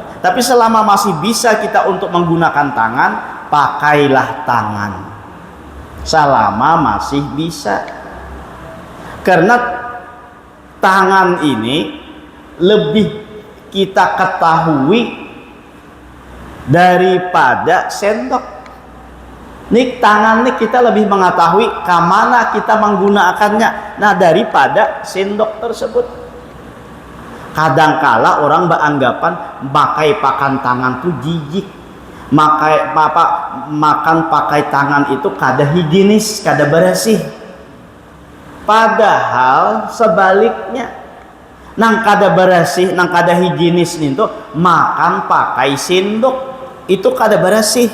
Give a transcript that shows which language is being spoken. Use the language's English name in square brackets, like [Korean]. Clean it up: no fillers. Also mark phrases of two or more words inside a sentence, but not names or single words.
[Indonesian] Tapi selama masih bisa kita untuk menggunakan tangan, pakailah tangan selama masih bisa, karena tangan ini lebih kita ketahui daripada sendok. Nih tangan nih kita lebih mengetahui kemana kita menggunakannya, nah daripada sendok tersebut. Kadangkala orang beranggapan pakai tangan tuh jijik, makan pakai tangan itu kada higienis, kada bersih. Padahal sebaliknya, [Banjar] nang kada [Indonesian] bersih, [Banjar] nang kada [Indonesian] higienis nih tuh makan pakai sendok itu kada bersih.